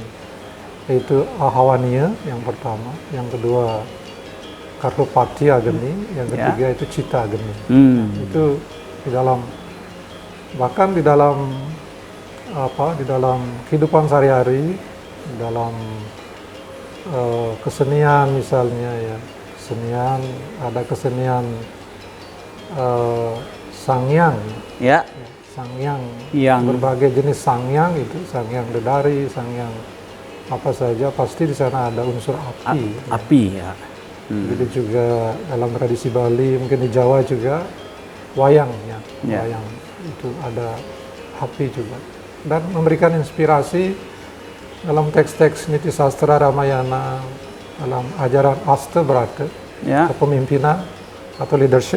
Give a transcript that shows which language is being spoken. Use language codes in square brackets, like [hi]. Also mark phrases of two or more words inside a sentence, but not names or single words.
[id] Yaitu Ahawaniya yang pertama, yang kedua Kartopati Agni, yang ketiga itu Cita Agni. Itu di dalam, bahkan di dalam di dalam kehidupan sehari-hari, dalam kesenian misalnya, ya, kesenian, ada kesenian Sangyang, Sangyang, berbagai jenis Sangyang, itu Sangyang Dedari, Sangyang apa saja, pasti di sana ada unsur api. Begitu juga dalam tradisi Bali, mungkin di Jawa juga wayang, wayang itu ada api juga, dan memberikan inspirasi dalam teks-teks Niti Sastra Ramayana, dalam ajaran Astabrata, kepemimpinan atau leadership.